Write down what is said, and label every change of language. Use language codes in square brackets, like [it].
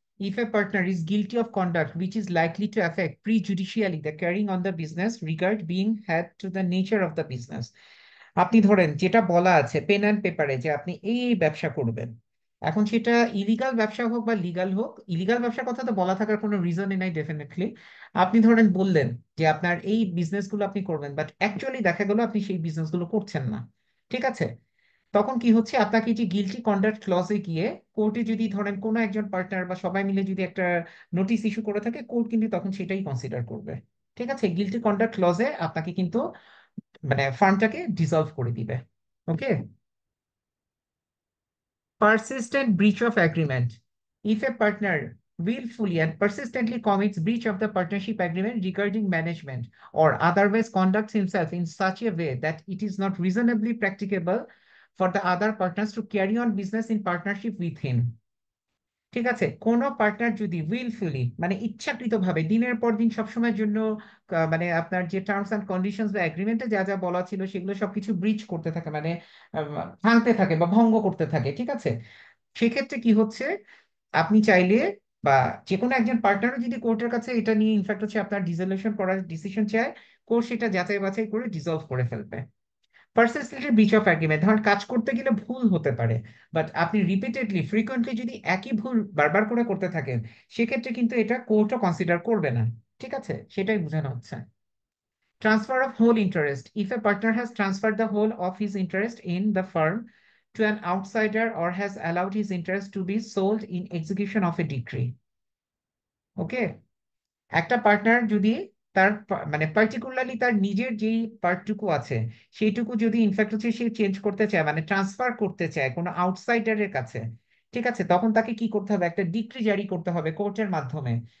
[en] If a partner is guilty of conduct which is likely to affect prejudicially the carrying on the business, regard being had to the nature of the business. [bn] আপনি ধরেন যেটা বলা আছে pen and পেপারে যে আপনি এই ব্যবসা করবেন, এখন সেটা ইলিগাল ব্যবসা হোক বা লিগাল হোক, ইলিগাল ব্যবসার কথা তো বলা থাকার কোনো রিজনই নাই ডেফিনেটলি। আপনি ধরেন বললেন যে আপনার এই বিজনেসগুলো আপনি করবেন, বাট অ্যাকচুয়ালি দেখা গেল আপনি সেই বিজনেসগুলো করছেন না। ঠিক আছে। তখন কি হচ্ছে, আপনাকে যে গিলটি কন্ডাক্ট ক্লজে গিয়ে কোর্টে যদি ধরেন কোনো একজন পার্টনার বা সবাই মিলে যদি একটা নোটিশ ইস্যু করে থাকে, কোর্ট কিন্তু তখন সেটাই কনসিডার করবে। ঠিক আছে, গিলটি কন্ডাক্ট ক্লজে আপনাকে কিন্তু মানে ফার্মটাকে ডিসলভ করে দিবে। ওকে। [en] Persistent breach of agreement. If a partner willfully and persistently commits breach of the partnership agreement regarding management or otherwise conducts himself in such a way that it is not reasonably practicable for the other partners to carry on business in partnership with him. [bn] ঠিক আছে, কোন partner যদি উইলফুলি মানে ইচ্ছাকৃতভাবে দিনের পর দিন সবসময়ের জন্য মানে আপনার যে টার্মস এন্ড কন্ডিশনস বা এগ্রিমেন্টে যা যা বলা ছিল সেগুলো সবকিছু ব্রিচ করতে থাকে, মানে ভাঙতে থাকে বা ভঙ্গ করতে থাকে, ঠিক আছে, সেক্ষেত্রে কি হচ্ছে, আপনি চাইলে বা যে কোনো একজন পার্টনারও যদি কোর্টের কাছে এটা নিয়ে ইনফ্যাক্ট হচ্ছে আপনার ডিসলিউশন করার ডিসিশন চায়, কোর্ট সেটা যাচাই বাছাই করে ডিসলভ করে ফেলবে। [en] persistent breach of agreement, [bn] ধরেন কাজ করতে গেলে ভুল হতে পারে, বাট আপনি রিপিটেডলি ফ্রিকোয়েন্টলি যদি একই ভুল বারবার করে করতে থাকেন, সেক্ষেত্রে কিন্তু এটা কোর্টও কনসিডার করবে না। ঠিক আছে, সেটাই বোঝানো হচ্ছে। [en] Transfer of whole interest. If a partner has transferred the whole of his interest in the firm to an outsider or has allowed his interest to be sold in execution of a decree. Okay. [bn] একটা partner যদি তার মানে particularly তার নিজের যেই পার্টটুকু আছে সেইটুকু যদি ইনফ্যাক্ট হচ্ছে সে চেঞ্জ করতে চায়, মানে ট্রান্সফার করতে চায় কোনো আউটসাইডারের কাছে, ঠিক আছে, তখন তাকে কি করতে হবে, একটা ডিক্রি জারি করতে হবে কোর্টের মাধ্যমে।